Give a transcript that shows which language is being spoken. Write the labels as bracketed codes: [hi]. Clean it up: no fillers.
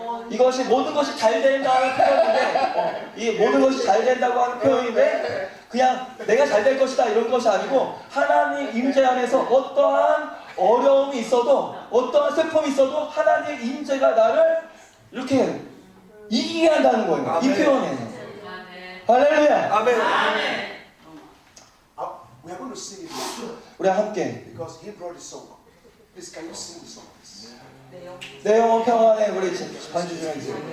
[ko] 이것이 모든 것이 잘 된다는 표현인데, 이 모든 것이 잘 된다고 하는 표현인데, 그냥 내가 잘 될 것이다 이런 것이 아니고 하나님 임재 안에서 어떠한 어려움이 있어도, 어떠한 슬픔이 있어도 하나님의 임재가 나를 이렇게 이기게 한다는 거예요. 이 표현이에요. 할렐루야. 아멘. [en] We are going to sing it now [ko] 우리 함께 [en] because he brought the song. Please, can you sing the song? Please? [ko] 내 영혼 평안에 우리 반주 좀 해주세요.